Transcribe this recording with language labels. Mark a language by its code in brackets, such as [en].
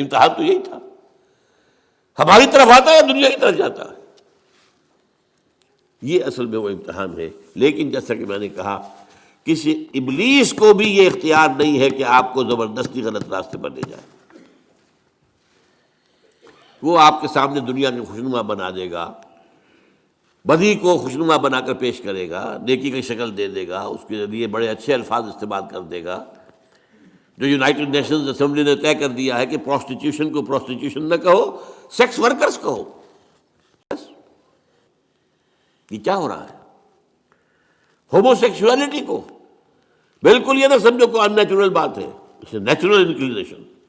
[ur] امتحان تو یہی تھا، ہماری طرف آتا ہے یا دنیا کی طرف جاتا ہے. یہ اصل میں وہ امتحان ہے. لیکن جیسا کہ میں نے کہا کسی ابلیس کو بھی یہ اختیار نہیں ہے کہ آپ کو زبردستی غلط راستے پر لے جائے. وہ آپ کے سامنے دنیا کے خوشنما بنا دے گا، بدی کو خوشنما بنا کر پیش کرے گا، نیکی کی شکل دے دے گا، اس کے لیے بڑے اچھے الفاظ استعمال کر دے گا. جو یونائٹڈ نیشنز اسمبلی نے طے کر دیا ہے کہ پروسٹیٹیوشن کو پروسٹیٹیوشن نہ کہو، سیکس ورکرز کہو. بس یہ کیا ہو رہا ہے؟ ہومو سیکشولیٹی کو بالکل یہ نہ سمجھو کوئی ان نیچرل بات ہے، [en] It's a natural inclination.